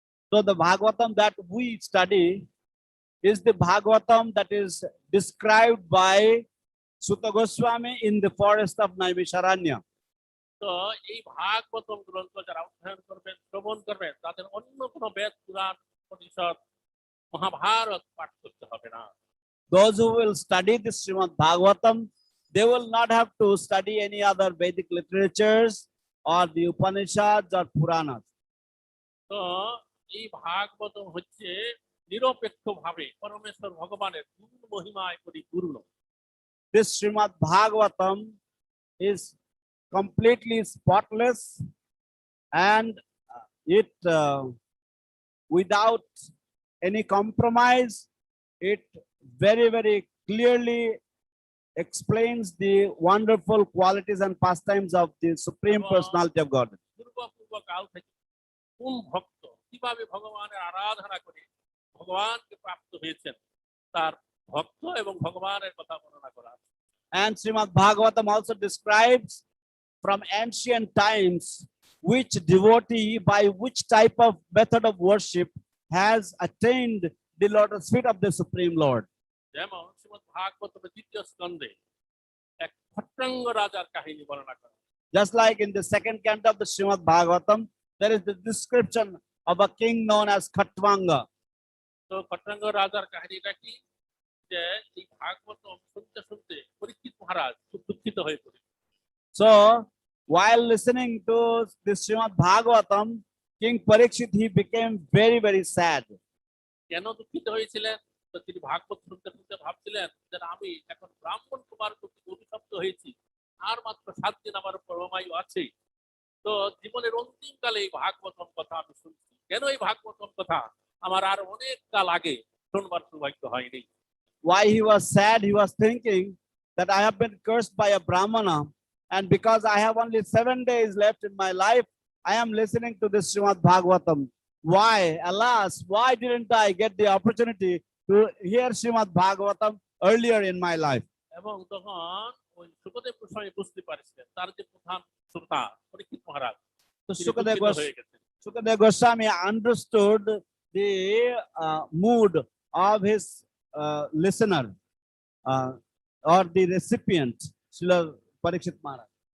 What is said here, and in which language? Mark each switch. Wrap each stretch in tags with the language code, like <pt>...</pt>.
<en>So the Bhagavatam that we study is the Bhagavatam that is described by Sutta Goswami in the forest of Naimisharanya.</en> <bn>তো এই ভাগবতম গ্রন্থ যারা অধ্যয়ন করবেন, শ্রবণ করবেন, তাদের অন্য কোনো বেদ, পুরাণ, উপনিষদ, মহাভারত পাঠ করতে হবে না।</bn> <en>Those who will study this Srimad Bhagavatam, they will not have to study any other Vedic literatures or the Upanishads or Puranas.</en> <bn>তো এই ভাগবতম হচ্ছে নিরপেক্ষ ভাবে পরমেশ্বর ভগবানের গুণ মহিমায় পরিপূর্ণ।</bn> <en>This Srimad Bhagavatam is completely spotless and it without any compromise, it very, very clearly explains the wonderful qualities and pastimes of the Supreme Personality of God.</en> <bn>পূর্ব কাল থেকে কোন ভক্ত কিভাবে ভগবানের আরাধনা করে ভগবানকে প্রাপ্ত হয়েছেন তার ভক্ত এবং ভগবানের কথা বর্ণনা করা।</bn> <en>And Srimad Bhagavatam also describes from ancient times which devotee by which type of method of worship has attained the lotus feet of the Supreme Lord.</en> <bn>যেমন শ্রীমদ্ ভাগবতের দ্বিতীয় স্কন্ধে এক খট্টাঙ্গ রাজার কাহিনী বর্ণনা করা।</bn> <en>Just like in the second canto of the Srimad Bhagavatam, there is the description of a king known as Khatvanga.</en> <bn>তো খট্টাঙ্গ রাজার কাহিনীটা কি? যে এই ভাগবতম শুনতে শুনতে পরীক্ষিত মহারাজ খুব দুঃখিত হয়ে পড়ে।</bn> <en>So while listening to this Srimad Bhagavatam, King Parikshit, he became very, very sad.</en> <bn>কেন দুঃখিত হয়েছিলেন? তো তিনি ভাগবত শুনতে শুনতে ভাবছিলেন যে আমি এখন ব্রাহ্মণ কুমার কর্তৃক অভিশপ্ত হয়েছি, আর মাত্র 7 দিন আমার পরমায়ু আছে। তো জীবনের অন্তিম কালে এই ভাগবতম কথা আমি শুনছি, কেন এই ভাগবতম কথা আমার আর অনেক কাল আগে শুনবার সৌভাগ্য হয়নি।</bn> <en>Why he was sad, he was thinking that I have been cursed by a Brahmana, and because I have only 7 days left in my life, I am listening to this Srimad Bhagavatam. Why, alas, why didn't I get the opportunity to hear Srimad Bhagavatam earlier in my life?</en> <bn>এবং তখন ওই সুখদেব গোস্বামী বুঝতে পারছিলেন তার যে প্রধান শ্রোতা পরীক্ষিত মহারাজ</bn> <en>So</en> <bn>তিনি দুঃখিত হয়ে গেছেন।</bn> <en>Sukadev Goswami understood the mood of his listener or the recipient, Srila Parikshit Maharaj.</en>